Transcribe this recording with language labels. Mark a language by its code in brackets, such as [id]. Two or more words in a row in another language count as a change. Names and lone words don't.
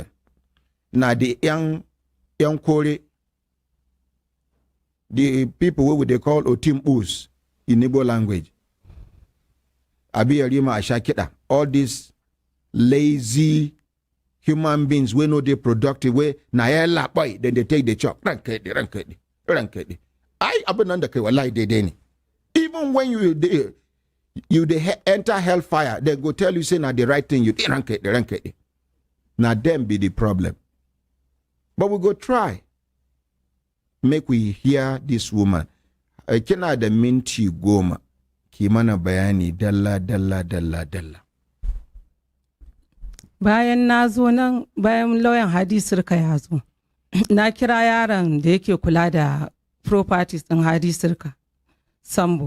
[pcm] Now the young Kore, the people who they call Otimbus in Igbo language. Abi Arima Ashakita. All these lazy human beings we know they productive way na boy then they take the chop. Rankedi. I abandon the lie they deni. Even when you enter hellfire, they go tell you say na the right thing you rankedi. Now them be the problem. But we go try. Make we hear this woman. [ha] Kina da minti goma. Ki mana bayani dalla. Bayan na zo nan, bayan lauyan Hadi Sirka ya zo, na kira yaron da yake kula da properties ɗin Hadi Sirka, Sambo.